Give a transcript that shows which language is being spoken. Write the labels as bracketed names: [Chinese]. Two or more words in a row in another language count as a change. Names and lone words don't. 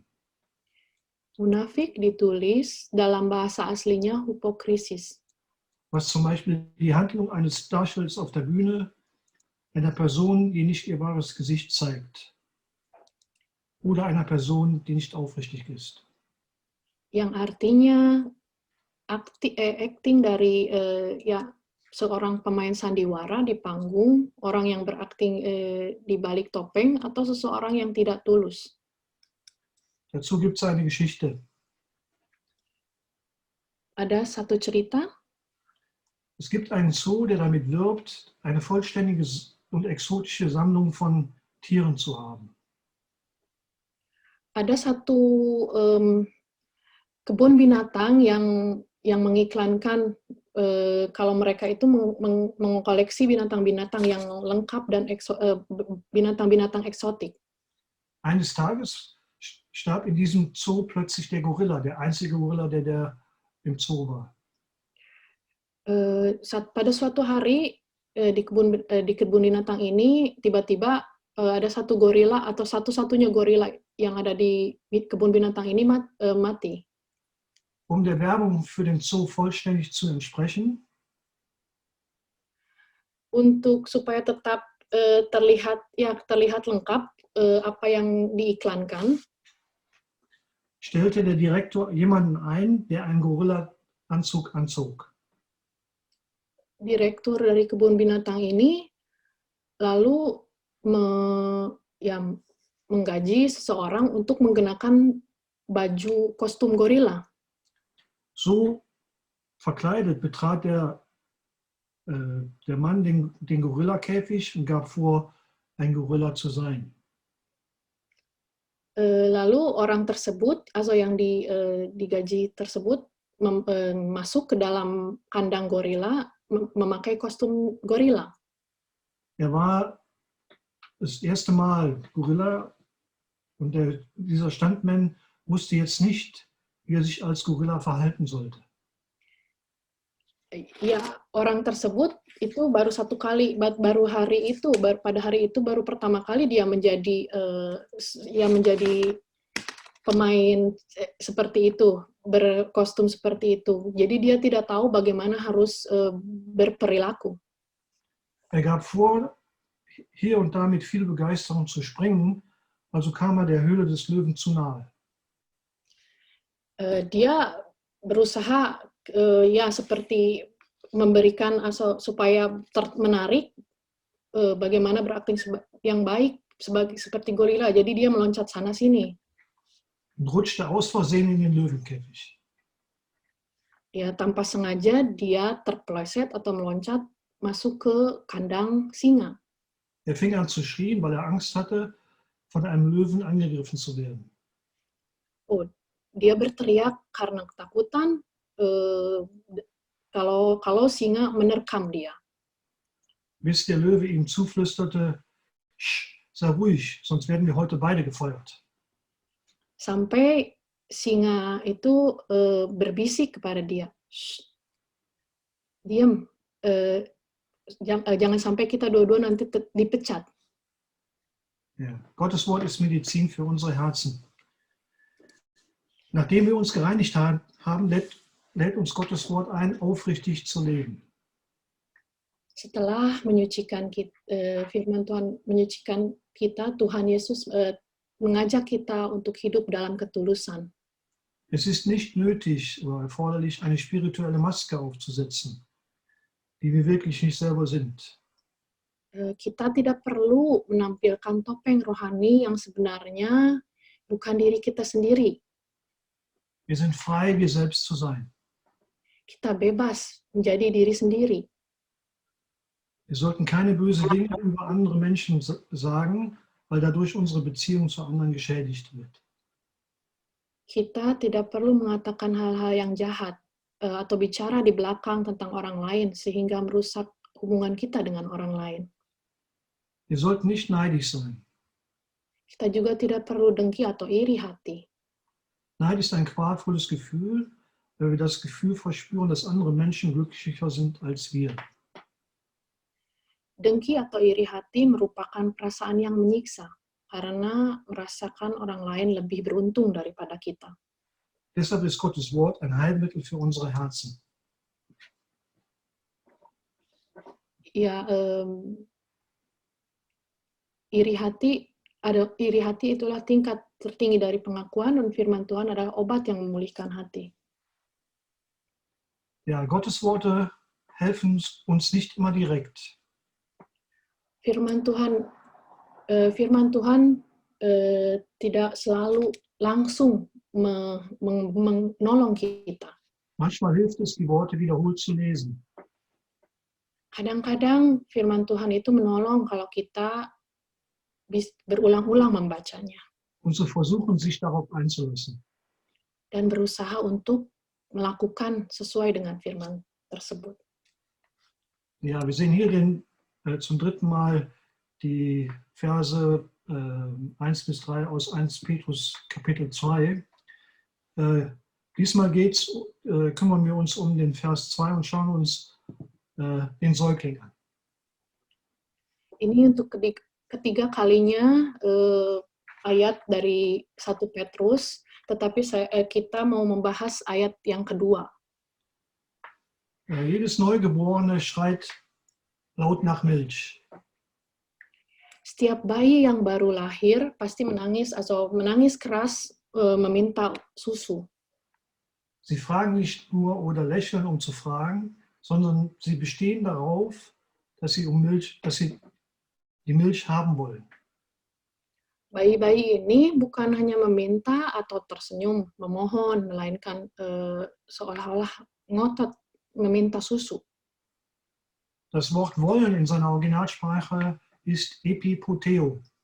[Indonesian] Munafik ditulis dalam bahasa aslinya hypokrisis. [German] Was zum Beispiel die Handlung eines Darstellers auf der Bühne, einer Person, die nicht ihr wahres Gesicht zeigt, oder einer Person, die nicht aufrichtig ist. [Indonesian] Yang artinya acting dari seorang pemain sandiwara di panggung, orang yang berakting di balik topeng, atau seseorang yang tidak tulus. [German] Dazu gibt es eine Geschichte. [Indonesian] Ada satu cerita. [German] Es gibt einen Zoo, der damit wirbt, eine vollständige und exotische Sammlung von Tieren zu haben. [Indonesian] Ada satu kebun binatang yang mengiklankan kalau mereka itu mengkoleksi binatang-binatang yang lengkap dan binatang-binatang eksotik. [German] Eines Tages starb in diesem Zoo plötzlich der Gorilla, der einzige Gorilla, der im Zoo war. [Indonesian] Pada suatu hari di kebun binatang ini tiba-tiba ada satu gorila atau satu-satunya gorila yang ada di kebun binatang ini mati. [German] Um der Werbung für den Zoo vollständig zu entsprechen, [Indonesian] untuk supaya tetap terlihat lengkap apa yang diiklankan, [German] stellte der Direktor jemanden ein, der einen Gorilla-Anzug anzog. [Indonesian] direktur dari kebun binatang ini lalu menggaji seseorang untuk menggunakan baju kostum gorila. [German] So verkleidet betrat der Mann den Gorillakäfig und gab vor, ein Gorilla zu sein. [Indonesian] Lalu orang tersebut, atau yang digaji tersebut, masuk ke dalam kandang gorila, memakai kostum gorila. [German] Er war das erste Mal Gorilla und dieser Stuntman wusste jetzt nicht, wie er sich als Gorilla verhalten sollte. [Indonesian] Ya, orang tersebut itu baru satu kali, pada hari itu baru pertama kali dia menjadi pemain seperti itu, berkostum seperti itu. Jadi dia tidak tahu bagaimana harus berperilaku. [German] Er gab vor, hier und da mit viel Begeisterung zu springen, also kam er der Höhle des Löwen zu nahe. [Indonesian] Dia berusaha seperti memberikan supaya menarik bagaimana berakting yang baik seperti gorila. Jadi dia meloncat sana sini. [German] Und rutschte aus Versehen in den Löwenkäfig. [Indonesian] Ya, tanpa sengaja dia terpeleset atau meloncat masuk ke kandang singa. [German] Er fing an zu schreien, weil er Angst hatte, von einem Löwen angegriffen zu werden. [Indonesian] Oh, dia berteriak karena ketakutan kalau singa menerkam dia. [German] Bis der Löwe ihm zuflüsterte, sei ruhig, sonst werden wir heute beide gefeuert. [Indonesian] Sampai singa itu berbisik kepada dia, diam, jangan sampai kita dua-dua nanti dipecat. [German] Ja. Gottes Wort ist Medizin für unsere Herzen. Nachdem wir uns gereinigt haben, lädt uns Gottes Wort ein, aufrichtig zu leben. [Indonesian] Setelah firman Tuhan menyucikan kita, Tuhan Yesus mengajak kita untuk hidup dalam ketulusan. [German] Es ist nicht nötig oder erforderlich, eine spirituelle Maske aufzusetzen, die wir wirklich nicht selber sind. [Indonesian] Kita tidak perlu menampilkan topeng rohani yang sebenarnya bukan diri kita sendiri. [German] Wir sind frei, wir selbst zu sein. [Indonesian] Kita bebas menjadi diri sendiri. [German] Wir sollten keine bösen Dinge über andere Menschen sagen, weil dadurch unsere Beziehung zu anderen geschädigt wird. [Indonesian] Kita tidak perlu mengatakan hal-hal yang jahat atau bicara di belakang tentang orang lain sehingga merusak hubungan kita dengan orang lain. [German] Wir sollten nicht neidisch sein. [Indonesian] Kita juga tidak perlu dengki atau iri hati. [German] Neid ist ein qualvolles Gefühl, weil wir das Gefühl verspüren, dass andere Menschen glücklicher sind als wir. [Indonesian] Dengki atau iri hati merupakan perasaan yang menyiksa karena merasakan orang lain lebih beruntung daripada kita. [German] Deshalb ist Gottes Wort ein Heilmittel für unsere Herzen. [Indonesian] Ya, iri hati itulah tingkat tertinggi dari pengakuan, dan firman Tuhan adalah obat yang memulihkan hati. [German] Ja, Gottes Worte helfen uns nicht immer direkt. [Indonesian] Firman Tuhan tidak selalu langsung menolong kita. [German] Manchmal hilft es, die Worte wiederholt zu lesen. [Indonesian] Kadang-kadang firman Tuhan itu menolong kalau kita berulang-ulang membacanya. [German] Und zu versuchen, sich darauf einzulassen. [Indonesian] Dan berusaha untuk melakukan sesuai dengan firman tersebut. [German] Ja, wir sehen hier zum dritten Mal die Verse 1 bis 3 aus 1 Petrus Kapitel 2. Diesmal kümmern wir uns um den Vers 2 und schauen uns den Säugling an. [Indonesian] Ini untuk ketiga kalinya ayat dari 1 Petrus, tetapi kita mau membahas ayat yang kedua. [German] Jedes Neugeborene schreit laut nach Milch. [Indonesian] Setiap bayi yang baru lahir pasti menangis atau menangis keras meminta susu. [German] Sie fragen nicht nur oder lächeln, um zu fragen, sondern sie bestehen darauf, dass sie die Milch haben wollen. [Indonesian] Bayi-bayi ini bukan hanya meminta atau tersenyum, memohon, melainkan seolah-olah ngotot meminta susu. [German] Das Wort wollen in seiner Originalsprache ist epipoteo.